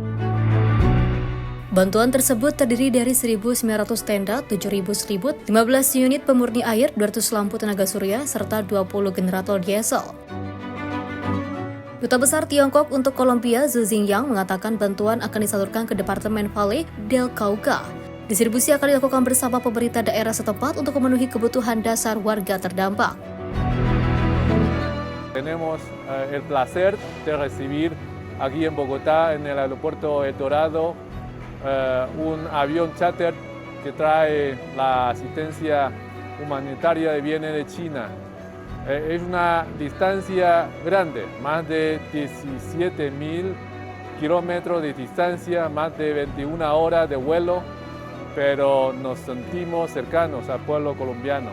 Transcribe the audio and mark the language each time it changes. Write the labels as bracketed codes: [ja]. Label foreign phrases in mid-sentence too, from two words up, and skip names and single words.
[id] Bantuan tersebut terdiri dari 1.900 tenda, 7.000 selimut, 15 unit pemurni air, 200 lampu tenaga surya, serta 20 generator diesel. Duta Besar Tiongkok untuk Kolombia, Zhu Xingyang, mengatakan bantuan akan disalurkan ke Departemen Valle del Cauca. Distribusi akan dilakukan bersama pemerintah daerah setempat untuk memenuhi kebutuhan dasar warga terdampak. [es] Tenemos el placer de recibir aquí en Bogotá, en el aeropuerto El Dorado, un avión charter que trae la asistencia humanitaria que viene de China. Es una distancia grande, más de 17.000 kilómetros de distancia, más de 21 horas de vuelo, pero nos sentimos cercanos al pueblo colombiano.